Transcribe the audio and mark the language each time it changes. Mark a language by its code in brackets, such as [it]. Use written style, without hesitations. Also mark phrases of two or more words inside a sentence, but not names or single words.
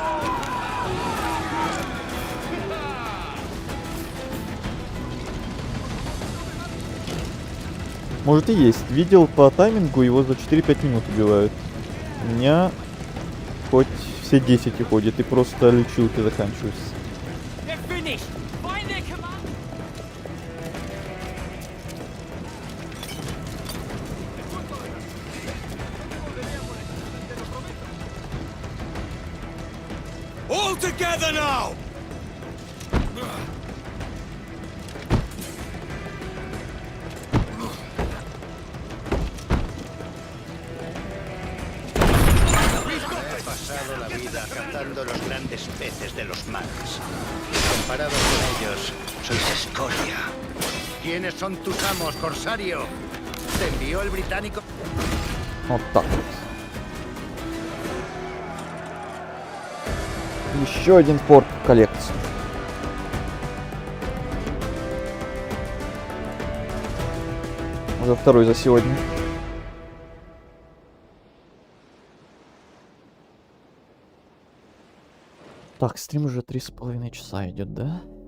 [ru] Может и есть. Видел по таймингу, его за 4-5 минут убивают. У меня хоть все 10 уходит, и просто лечилки заканчиваются. [en] All together now! [es] He pasado la vida cazando los grandes peces de los mares. Comparado con ellos, sois escoria. ¿Quiénes son tus amos, corsario? ¿Te envió el británico? [ru] Вот так вот. Еще один порт в коллекцию. Уже второй за сегодня. Так, стрим уже 3,5 часа идет, да?